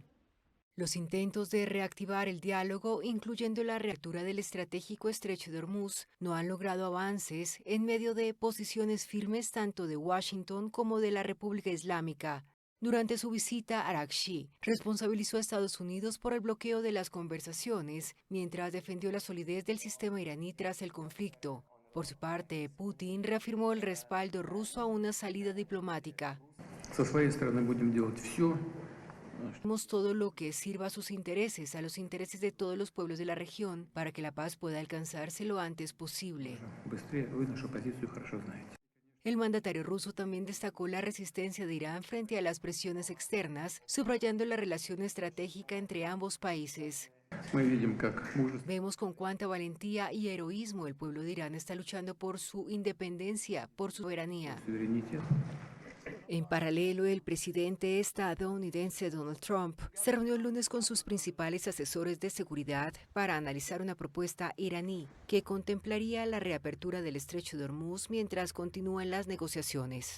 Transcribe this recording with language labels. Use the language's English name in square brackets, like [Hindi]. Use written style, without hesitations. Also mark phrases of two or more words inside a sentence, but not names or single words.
[Spanish] Los intentos de reactivar el diálogo, incluyendo la reapertura del estratégico estrecho de Hormuz, no han logrado avances en medio de posiciones firmes tanto de Washington como de la República Islámica. Durante su visita, Araghchi responsabilizó a Estados Unidos por el bloqueo de las conversaciones, mientras defendió la solidez del sistema iraní tras el conflicto. Por su parte, Putin reafirmó el respaldo ruso a una salida diplomática. [Russian] Со своей стороны будем делать все. [Spanish] Haremos todo lo que sirva a sus intereses, a los intereses de todos los pueblos de la región, para que la paz pueda alcanzarse lo antes posible. [Russian] Быстрее. Вы нашу позицию хорошо знаете. [Spanish] El mandatario ruso también destacó la resistencia de Irán frente a las presiones externas, subrayando la relación estratégica entre ambos países. [Russian] Мы видим, как мужество. [Spanish] Vemos con cuánta valentía y heroísmo el pueblo de Irán está luchando por su independencia, por su soberanía. [Russian] Суверенитет. [Spanish] En paralelo, el presidente estadounidense Donald Trump se reunió el lunes con sus principales asesores de seguridad para analizar una propuesta iraní que contemplaría la reapertura del estrecho de Hormuz mientras continúan las negociaciones.